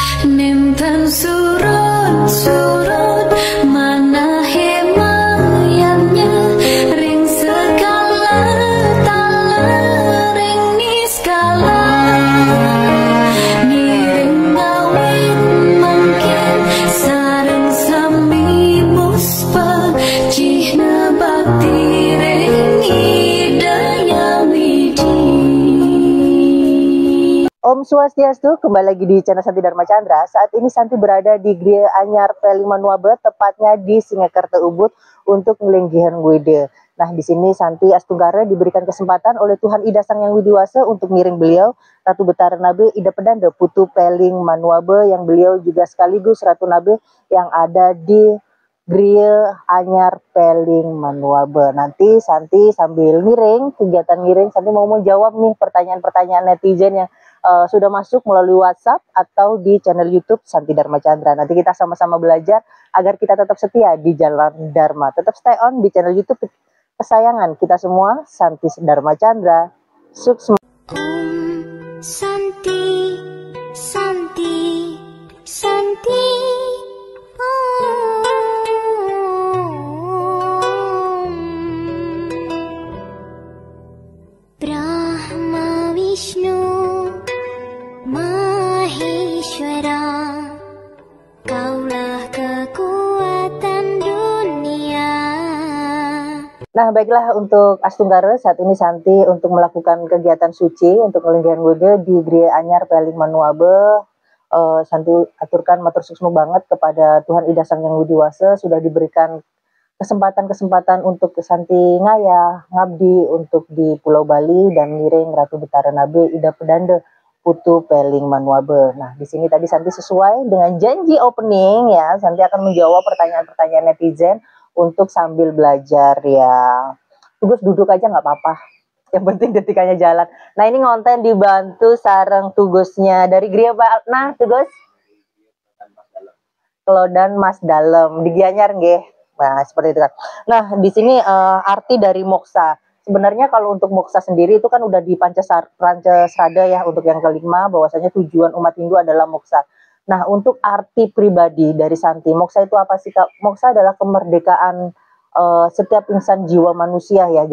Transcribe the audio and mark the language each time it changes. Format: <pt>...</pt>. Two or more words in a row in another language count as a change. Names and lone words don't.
<ban>Nimtan surut-surut mana himayatnya ring segala tala ring niskala ngiring ngawin mungkin sareng sami muspa cihna bakti ring idaya widi. Om Swastiastu,</ban> <id>kembali lagi di channel Santi Dharma Chandra. Saat ini Santi berada di Gria Anyar P5 Manuabe, tepatnya di Singakerta Ubud untuk ngelinggihan Wede. Nah, di sini Santi Astunggara diberikan kesempatan oleh Tuhan Ida Sang Yang Widiwasa untuk ngiring beliau Ratu Betara Nabe Ida Pedanda Putu Peling Manuabe, yang beliau juga sekaligus Ratu Nabe yang ada di Gria Anyar Peling Manuabe. Nanti Santi sambil ngiring, kegiatan ngiring, Santi mau menjawab nih pertanyaan-pertanyaan netizen yang sudah masuk melalui WhatsApp atau di channel YouTube Santi Dharma Chandra. Nanti kita sama-sama belajar agar kita tetap setia di jalan Dharma. Tetap</id> <en>stay on</en> <id>di channel YouTube kesayangan kita semua, Santi Dharma Chandra. Sukses.</id> <sa>Om Santi, Santi, Santi.</sa> <id>Om Brahma Vishnu Maheshwara, kaulah kekuatan dunia. Nah, baiklah, untuk Astunggara saat ini Santi untuk melakukan kegiatan suci untuk ngelinggihan Wede di Gria Anyar Peling Manuabe. Santi aturkan</id> <ban>matur suksma</ban> <id>banget kepada Tuhan Ida Sang Yang Widiwasa sudah diberikan kesempatan-kesempatan untuk Santi ngayah ngabdi untuk di Pulau Bali dan ngiring Ratu Betara Nabe Ida Pedanda Putu Peling Manuabe. Nah, di sini tadi Santi sesuai dengan janji opening ya, Santi akan menjawab pertanyaan-pertanyaan netizen untuk sambil belajar ya. Tugas duduk aja nggak apa-apa, yang penting detikanya jalan. Nah, ini ngonten dibantu sareng tugasnya dari Gria Pak. Nah, tugas Kelodan Mas Dalem di Gianyar nggih. Nah, seperti itu kan. Nah, di sini arti dari moksa. Sebenarnya kalau untuk moksa sendiri itu kan udah di Pancasrada ya, untuk yang kelima bahwasanya tujuan umat Hindu adalah moksa. Nah, untuk arti pribadi dari Santi, moksa itu apa sih Kak? Moksa adalah kemerdekaan setiap insan jiwa manusia ya.</id>